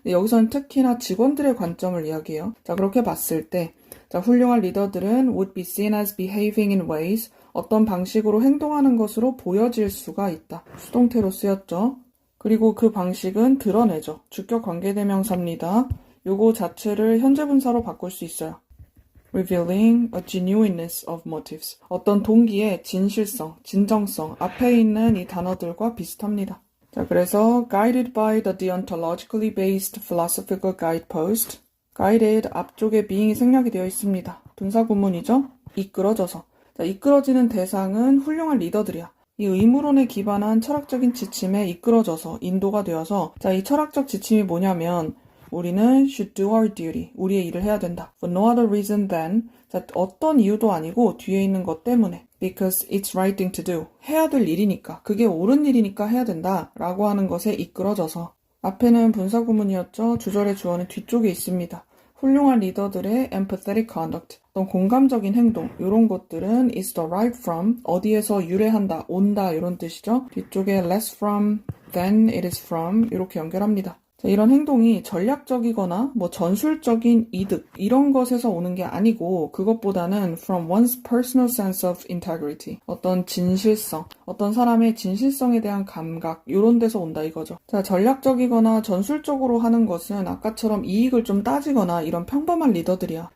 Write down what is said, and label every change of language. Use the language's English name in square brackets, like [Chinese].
[Korean] 여기서는 특히나 직원들의 관점을 이야기해요. 자, 그렇게 봤을 때, 자, 훌륭한 리더들은 [English] would be seen as behaving in ways, [Korean] 어떤 방식으로 행동하는 것으로 보여질 수가 있다. 수동태로 쓰였죠. 그리고 그 방식은 드러내죠. 주격 관계대명사입니다. 요거 자체를 현재분사로 바꿀 수 있어요. [English] Revealing a genuineness of motives. [Korean] 어떤 동기의 진실성, 진정성, 앞에 있는 이 단어들과 비슷합니다. 자, 그래서 [English] guided by the deontologically based philosophical guidepost. [Korean] guided 앞쪽에 being이 생략이 되어 있습니다. 분사구문이죠. 이끌어져서. 자, 이끌어지는 대상은 훌륭한 리더들이야. 이 의무론에 기반한 철학적인 지침에 이끌어져서 인도가 되어서, 자, 이 철학적 지침이 뭐냐면 우리는 [English] should do our duty. [Korean] 우리의 일을 해야 된다. [English] For no other reason than. [Korean] 자, 어떤 이유도 아니고 뒤에 있는 것 때문에. [English] Because it's right thing to do. [Korean] 해야 될 일이니까. 그게 옳은 일이니까 해야 된다. 라고 하는 것에 이끌어져서. 앞에는 분사구문이었죠. 주절의 주어는 뒤쪽에 있습니다. 훌륭한 리더들의 empathetic conduct, 어떤 공감적인 행동, 이런 것들은 [English] is derived from, [Korean] 어디에서 유래한다, 온다 이런 뜻이죠. 뒤쪽에 [English] less from, than it is from [Korean] 이렇게 연결합니다. 자, 이런 행동이 전략적이거나 뭐 전술적인 이득 이런 것에서 오는 게 아니고 그것보다는 [English] from one's personal sense of integrity, [Korean] 어떤 진실성, 어떤 사람의 진실성에 대한 감각 이런 데서 온다 이거죠. 자, 전략적이거나 전술적으로 하는 것은 아까처럼 이익을 좀 따지거나 이런 평범한 리더들이야.